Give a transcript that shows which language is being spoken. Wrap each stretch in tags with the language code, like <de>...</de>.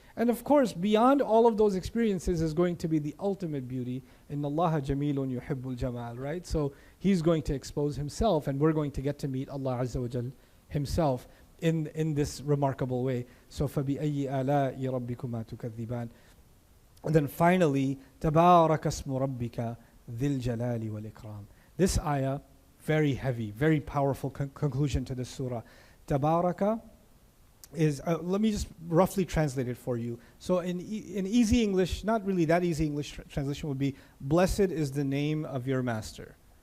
<en>And of course, beyond all of those experiences is going to be the ultimate beauty.</en> <ar>Inna Allaha jamilun yuhibbul jamal,</ar> <en>right? So He's going to expose Himself, and we're going to get to meet Allah Azza wa Jal Himself in this remarkable way. So</en> <ar>فَبِأَيِّ آلَاءِ رَبِّكُمَا تُكَذِّبَانِ.</ar> <en>And then finally,</en> <ar>تَبَارَكَ اسْمُ رَبِّكَ ذِي الْجَلَالِ وَالْإِكْرَامِ.</ar> <en>This ayah, very heavy, very powerful conclusion to this surah. Tabaraka is, let me just roughly translate it for you. So in easy English, not really that easy English translation would be, blessed is the name of your master.</en>